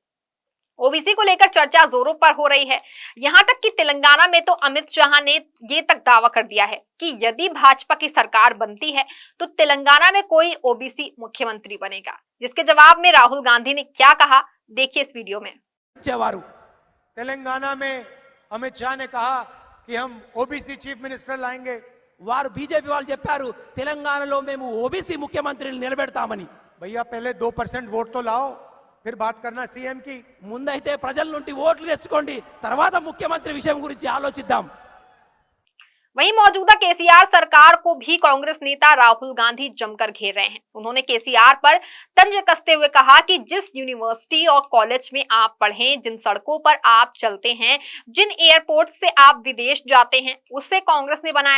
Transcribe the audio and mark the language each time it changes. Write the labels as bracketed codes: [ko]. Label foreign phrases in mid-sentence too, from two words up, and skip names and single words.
[hi] ओबीसी को लेकर चर्चा जोरों पर हो रही है। यहां तक कि तेलंगाना में तो अमित शाह ने ये तक दावा कर दिया है कि यदि भाजपा की सरकार बनती है तो तेलंगाना में कोई ओबीसी मुख्यमंत्री बनेगा। जिसके जवाब में राहुल गांधी ने क्या कहा, देखिए इस वीडियो में। तेलंगाना में अमित शाह ने कहा कि हम ओबीसी [en] chief minister [hi] लाएंगे। [te] వారు బీజేపీ వాళ్ళు చెప్పారు తెలంగాణలో మేము ఓబీసీ ముఖ్యమంత్రిని నిలబెడతామని। [hi] भैया पहले 2% वोट तो लाओ, फिर बात करना सीएम की। [te] ముందైతే ప్రజల నుండి ఓట్లు తెచ్చుకోండి, తర్వాత ముఖ్యమంత్రి విషయం గురించి ఆలోచిద్దాం। [hi] वहीं मौजूदा केसीआर सरकार को भी कांग्रेस नेता राहुल गांधी जमकर घेर रहे हैं। उन्होंने केसीआर पर तंज कसते हुए कहा कि जिस यूनिवर्सिटी और कॉलेज में आप पढ़े, जिन सड़कों पर आप चलते हैं, जिन एयरपोर्ट से आप विदेश जाते हैं, उसे कांग्रेस ने बनाया।